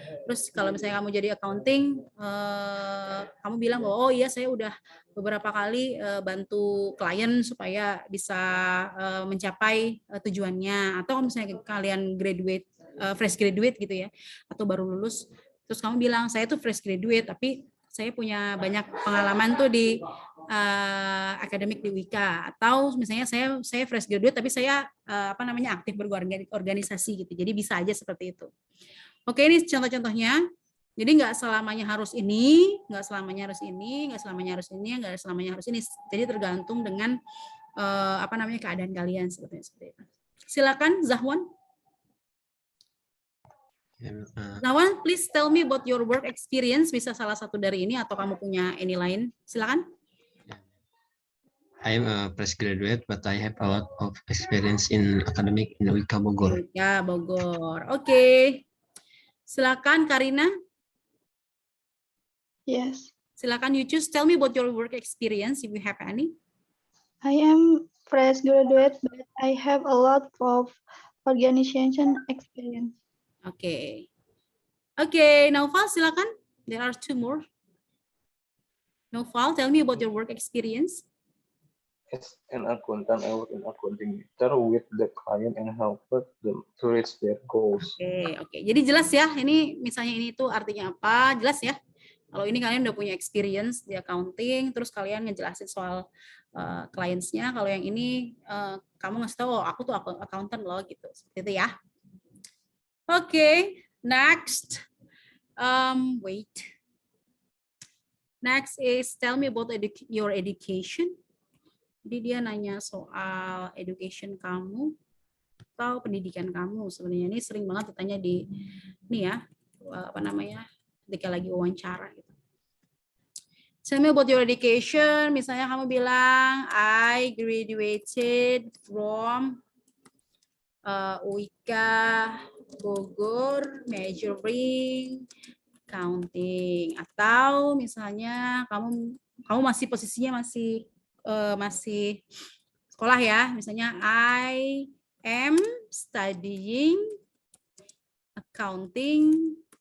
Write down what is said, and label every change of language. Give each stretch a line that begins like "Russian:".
Indonesian: Terus kalau misalnya kamu jadi accounting, kamu bilang bahwa oh iya saya udah beberapa kali bantu klien supaya bisa mencapai tujuannya, atau misalnya kalian graduate fresh graduate gitu ya, atau baru lulus, terus kamu bilang saya tuh fresh graduate tapi saya punya banyak pengalaman tuh di akademik di Wika, atau misalnya saya fresh graduate tapi saya aktif berorganisasi gitu. Jadi bisa aja seperti itu. Oke, ini contoh-contohnya. Jadi nggak selamanya harus ini, nggak selamanya harus ini, nggak selamanya harus ini, nggak selamanya harus ini. Jadi tergantung dengan keadaan kalian seperti itu. Silakan Zahwan.
English: Zahwan, please tell me about your work experience.
Indonesian: Bisa salah satu dari ini atau kamu punya ini lain. Silakan.
English: I am a fresh graduate, but I have a lot of experience in academic in Wika Bogor.
Indonesian: Ya, Bogor. Oke. Silakan Karina.
English: Yes. Silakan you choose. Tell me about your work experience if you have any. I am fresh graduate, but I have a lot of organization experience.
Indonesian: Oke. Oke, Naufal silakan.
English: There are 2 more. Naufal, tell me about your work experience. As an accountant, I work in accounting matter with the client and help them to reach their goals.
Indonesian: Oke. Jadi jelas ya, ini misalnya ini tuh artinya apa? Jelas ya. Kalau ini kalian udah punya experience di accounting, terus kalian ngejelasin soal clients-nya. Kalau yang ini kamu ngasih tahu, oh, aku tuh accountant loh gitu. Seperti itu ya. Oke, next. Wait.
English: Next is tell me about your education.
Indonesian: Jadi dia nanya soal education kamu atau pendidikan kamu. Sebenarnya ini sering banget ditanya di ini ya, ketika lagi wawancara gitu.
English: Tell me about your education.
Indonesian: Misalnya kamu bilang
English: I graduated from Wika Bogor majoring accounting,
Indonesian: atau misalnya kamu masih posisinya masih sekolah ya, misalnya
English: I am studying accounting